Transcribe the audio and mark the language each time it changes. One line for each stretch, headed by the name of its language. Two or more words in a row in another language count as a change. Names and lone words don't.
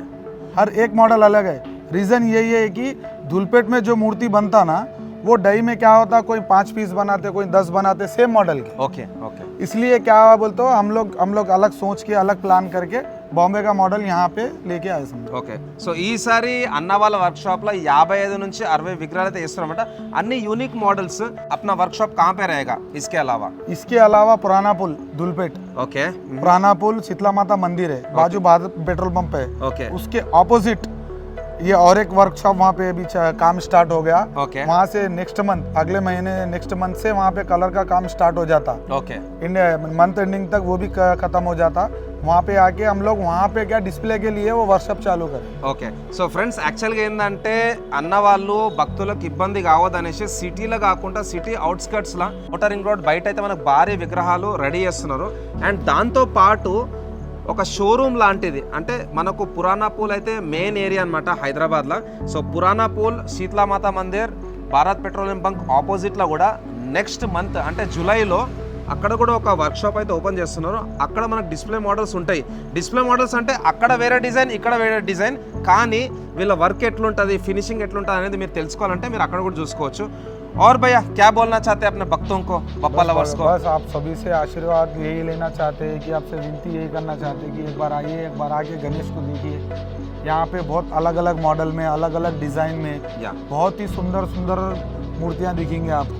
Hindi: हर एक मॉडल अलग है। रीज़न यही है कि धूलपेट में जो मूर्ति बनता ना, वो डई में क्या होता, कोई 5 पीस बनाते, कोई 10 बनाते
English: same model
Hindi: के।
English: okay okay
Hindi: इसलिए क्या हुआ बोलते हो, हम लोग अलग सोच के अलग प्लान करके बॉम्बे का मॉडल यहाँ पे लेके आए समझो।
Telugu: ఓకే. సో ఈసారి అన్న వాళ్ళ వర్క్షాప్ లో 55 నుంచి 60 విగ్రహాలు అయితే వేస్తారన్నమాట. అన్ని
English: unique models.
Hindi: अपना वर्कशॉप कहाँ पे रहेगा इसके अलावा? इसके अलावा पुराना पुल धूलपेट, ओके पुराना पुल शीतला माता मंदिर है, बाजू भारत पेट्रोल पंप है, ओके उसके ऑपोजिट ये और एक वर्कशॉप वहाँ पे अभी काम स्टार्ट हो गया। ओके वहाँ से
English: next month,
Hindi: अगले महीने
English: next month
Hindi: से वहाँ पे कलर का काम स्टार्ट हो जाता, ओके
English: month ending
Hindi: तक वो भी खत्म हो जाता। वहाँ पे आके हम लोग वहाँ पे क्या डिस्प्ले के लिए वो वर्कशॉप चालू करें।
Telugu: ఓకే.
English: so friends actually
Telugu: ఏంటంటే అన్న వాళ్ళు భక్తులకు ఇబ్బంది కావద్దనేసి సిటీలో కాకుండా సిటీ అవుట్స్కట్స్లో అవుటర్ రింగ్ రోడ్ బయట అయితే మనకు భారీ విగ్రహాలు రెడీ చేస్తున్నారు. అండ్ దాంతో పాటు ఒక షోరూమ్ లాంటిది, అంటే మనకు పురాణా పూల్ అయితే
English: main area
Telugu: అనమాట హైదరాబాద్లో. సో పురాణా పూల్, శీతలామాత మందిర్, భారత్ పెట్రోలియం బంక్ ఆపోజిట్లో కూడా
English: next month
Telugu: అంటే జూలైలో అక్కడ కూడా ఒక వర్క్షాప్ అయితే ఓపెన్ చేస్తున్నారు. అక్కడ మనకు
English: display models
Telugu: ఉంటాయి.
English: display models
Telugu: అంటే అక్కడ వేరే డిజైన్, ఇక్కడ వేరే డిజైన్, కానీ వీళ్ళ వర్క్ ఎట్లుంటుంది, ఫినిషింగ్ ఎట్లుంటుంది అనేది మీరు తెలుసుకోవాలంటే మీరు అక్కడ కూడా చూసుకోవచ్చు.
Hindi: और भैया क्या बोलना चाहते हैं अपने भक्तों को, बप्पा लवर्स को? बस आप सभी से आशीर्वाद यही लेना चाहते हैं कि आपसे विनती यही करना चाहते हैं कि एक बार आइए, एक बार आके गणेश को देखिए। यहाँ पे बहुत अलग अलग मॉडल में, अलग अलग डिज़ाइन में या बहुत ही सुंदर सुंदर मूर्तियाँ दिखेंगे आपको।